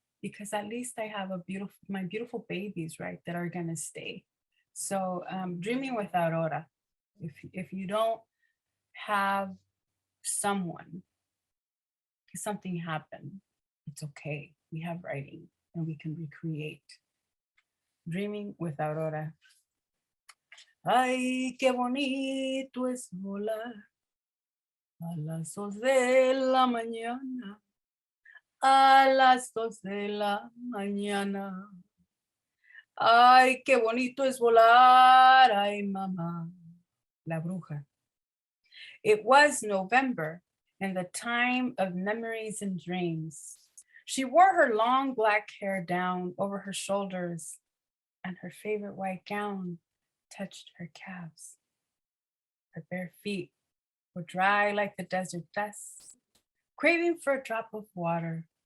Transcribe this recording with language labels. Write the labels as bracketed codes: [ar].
[en] Because at least I have my beautiful babies, right, that are gonna stay. So Dreaming with Aurora. If you don't have someone, because something happened, it's okay. We have writing and we can recreate. Dreaming with Aurora. [es] Ay, qué bonito es volar a las 2 de la mañana, a las 2 de la mañana. Ay, qué bonito es volar, ay, mamá, la bruja. [en] It was November and the time of memories and dreams. She wore her long black hair down over her shoulders, and her favorite white gown touched her calves. Her bare feet were dry like the desert dust, craving for a drop of water.